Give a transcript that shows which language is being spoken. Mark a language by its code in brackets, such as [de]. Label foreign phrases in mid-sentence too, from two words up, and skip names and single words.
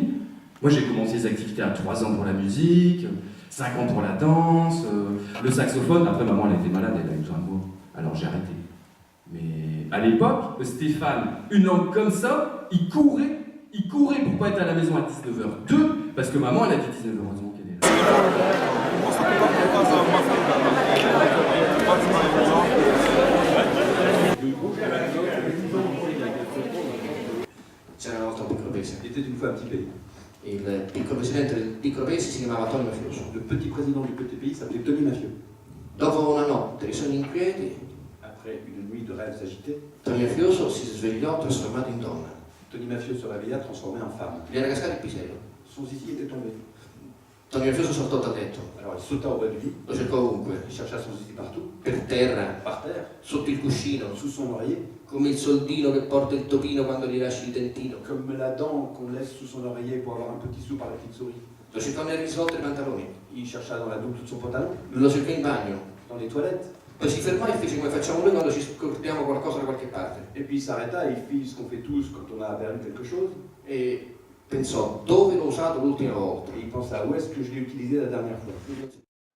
[fr] Moi, j'ai commencé les activités à 3 ans pour la musique, 5 ans pour la danse, le saxophone. Après, maman, elle était malade, elle a eu besoin de moi. Alors, j'ai arrêté. Mais à l'époque, Stéphane, une langue comme ça, il courait pour pas être à la maison à 19h02, parce que maman, elle a dit 19h, heureusement qu'elle est là. [it] C'era una volta un piccolo paese. [fr] Était une fois un petit pays. [it] Il piccolo presidente del piccolo paese si chiamava Tony Mafioso. [fr] Le petit président du petit pays s'appelait Tony Mafieux. [it] Dopo una notte di sogni inquieti, [fr] Après une nuit de rêves agités, [it] Tony Mafioso si svegliò trasformato in donna. [fr] Tony Mafieux se réveilla transformé en femme. [it] Gli era cascato il pisello. [fr] Son zizi était tombé. [it] Tony Mafioso saltò dal letto. [fr] Alors il sauta au bas du lit. [it] Lo cercò ovunque. [fr] Il chercha son zizi partout. [it] Per terra, [fr] Par terre, [it] sotto il cuscino, [fr] sous son oreiller, [it] come il soldino che porta il topino quando gli lasci il dentino. [fr] comme la dent qu'on laisse sous son oreiller pour avoir un petit sou par la petite souris. [it] Lo cercò nel risvolto dei pantaloni. [fr] Il chercha dans la double de son pantalon, [it] Lo cercò in bagno. [fr] dans les toilettes. [it] Poi si fermò e fece come facciamo noi quando ci scordiamo qualcosa da qualche parte. [fr] Et puis il s'arrêta et il fit ce qu'on fait tous quand on a perdu quelque chose. [it] E pensò, dove l'ho usato l'ultima volta? [fr] Et il pensa, où est-ce que je l'ai utilisé la dernière fois?